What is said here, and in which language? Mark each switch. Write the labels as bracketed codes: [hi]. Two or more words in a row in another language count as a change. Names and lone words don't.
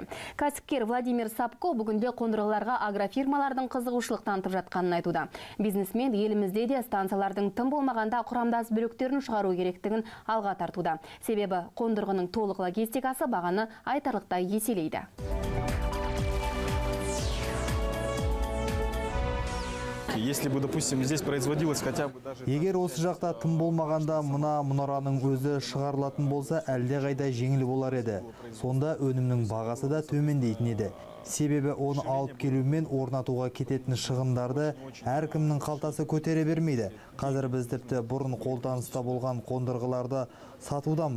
[kk] Кәсіпкер Владимир Сапко бүгінде қондырғыларға агрофирмалардың қызығушылық танытып жатқанын айтуда. Бизнесмен елімізде де станциялардың тым болмағанда құрамдас бөліктерін шығару керектігін алға тартуда. Себебі қондырғының толық логистикасы бағаны айтарлықтай еселейді. [ru] Если бы, допустим, здесь производилось хотя бы даже... [kk] Егер осы жақта тым болмағанда мұнараның өзі шығарылатын болса, әлде қайда жеңіл болар еді. Сонда өнімнің бағасы да төмендейтін еді. Себебі оны алып келумен орнатуға кететін шығындарды әркімнің қалтасы көтере бермейді. Қазір біз тіпті бұрын қолданыста болған қондырғыларды сатудамыз.